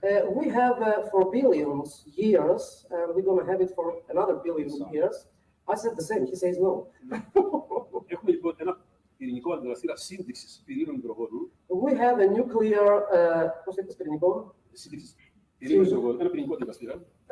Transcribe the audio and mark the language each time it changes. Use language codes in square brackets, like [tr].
[en] We have for billions years, and we're going to have it for another billion years. I said the same, he says no. [el] Έχουμε λοιπόν ένα πυρηνικό αντιδραστήρα σύνδεξης πυρήνων υδρογόνου. [en] We have a nuclear, [el] πώς είπες πυρηνικό? Σύνδεξης πυρήνων υδρογόνου, ένα πυρηνικό αντιδραστήρα.